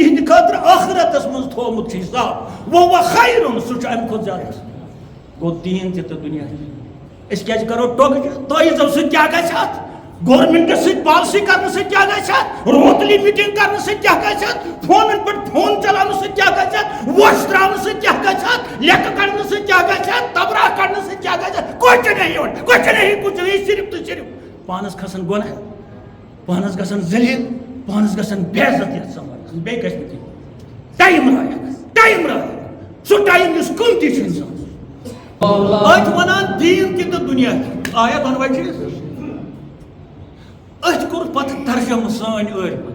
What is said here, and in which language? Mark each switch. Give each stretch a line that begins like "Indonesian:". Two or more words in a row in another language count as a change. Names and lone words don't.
Kashmiri: یِہنٛدِ خٲطرٕ ٲخرتس منٛز تھوٚومُت چھُ حساب
Arabic: وَ خیرٌ
Kashmiri: سُہ چھُ امہِ کھۄتہٕ زیادٕ گوٚو دیٖن تہِ تہٕ دُنیا تہِ أسۍ کیازِ کرو ٹۄکجہِ تٲیٖزو سۭتۍ کیاہ گژھِ اتھ گورمنٹس سۭتۍ پالسی کرنہٕ سۭتۍ کیاہ گژھِ اتھ روتلی میٹنگ کرنہٕ سۭتۍ کیاہ گژھِ اتھ فونن پٮ۪ٹھ فون چلاونہٕ سۭتۍ کیاہ گژھِ اتھ ووٹ تراونہٕ سۭتۍ کیاہ گژھِ اتھ لیکھہٕ کڑنہٕ سۭتۍ کیاہ گژھِ اتھ تبراہ کڑنہٕ سۭتۍ کیاہ گژھِ اتھ
Urdu: کچھ نہیں کچھ نہیں صرف تو صرف
Kashmiri: پانس کھسن گۄناہ پانس گژھن ذلیل پانس گژھن بے عزت یتھ سماجس بیٚیہِ گژھِ نہٕ کینٛہہ ٹایم رایک سُہ ٹایم یُس قۭمتی چھُ انسانس أتھۍ ونان دیٖن تہِ تہٕ دُنیا تہِ آیا دۄنوے چیٖز أتھۍ کوٚر پتہٕ ترجمہٕ سٲنۍ أڑۍ